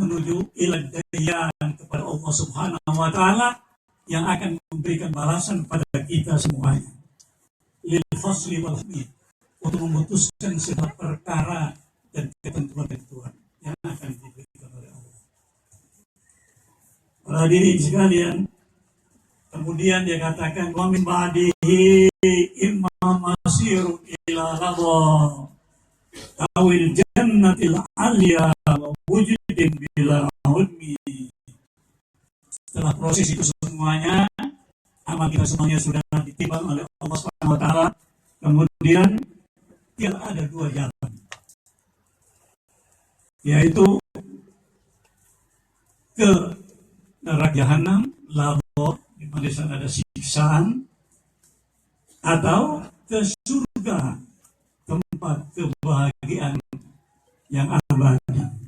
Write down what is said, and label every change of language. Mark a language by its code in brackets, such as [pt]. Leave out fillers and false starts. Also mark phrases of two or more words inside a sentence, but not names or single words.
[id] Menuju [ar] إلى الديان, [id] kepada Allah [ar] سبحانه وتعالى [id] yang akan memberikan balasan pada kita semuanya. [ar] للفصل والحكم, [id] untuk memutuskan segala perkara dan ketentuan-ketentuan yang akan diberikan oleh Allah. Para hadirin sekalian, kemudian dia katakan, [ar] ومن بعده إما مسير إلى رضا أو الجنة العليا ووجود بلا هدم. [id] Setelah proses itu semuanya, amal kita semuanya sudah ditimbang oleh Allah [ar] سبحانه وتعالى. [id] Kemudian tidak ada dua jalan, yaitu ke neraka jahanam, labor, di mana di sana ada siksaan, atau ke surga, tempat kebahagiaan yang abadi.